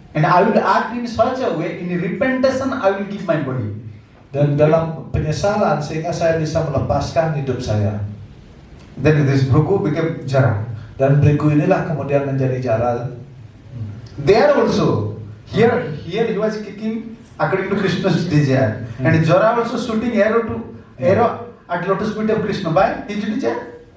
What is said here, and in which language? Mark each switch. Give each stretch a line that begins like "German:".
English: And I will act in such a way, in repentance, I will give my body.
Indonesian: Dan dalam penyesalan sehingga saya bisa melepaskan hidup saya.
English: Then this Bhrigu became Jara.
Indonesian: Dan Brigu inilah kemudian menjadi Jara.
English: There also, here he was kicking according to Krishna's desire, and Jara also shooting arrow at lotus feet of Krishna by his desire.